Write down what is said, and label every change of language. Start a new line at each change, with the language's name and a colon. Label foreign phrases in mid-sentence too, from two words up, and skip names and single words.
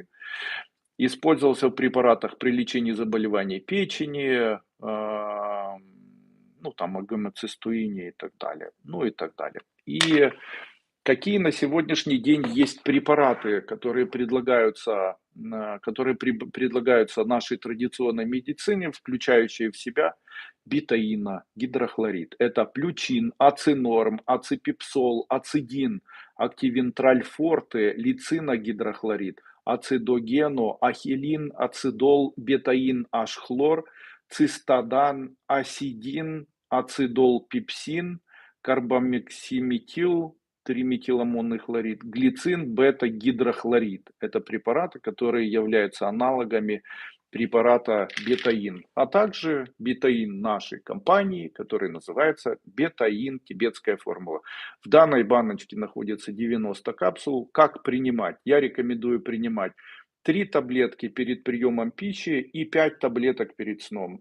Russian: Использовался в препаратах при лечении заболеваний печени, ну там гомоцистеине и так далее, ну и так далее. И какие на сегодняшний день есть препараты, которые предлагаются нашей традиционной медицине, включающие в себя бетаина, гидрохлорид. Это плючин, ацинорм, аципипсол, ацидин, активентраль форте, лициногидрохлорид, ацидогено, ахилин, ацидол, бетаин, H-хлор, цистадан, асидин, ацидол, пепсин, карбамексиметил, триметиламонный хлорид, глицин, бета-гидрохлорид. Это препараты, которые являются аналогами препарата бетаин, а также бетаин нашей компании, который называется бетаин, тибетская формула. В данной баночке находится 90 капсул. Как принимать? Я рекомендую принимать 3 таблетки перед приемом пищи и 5 таблеток перед сном.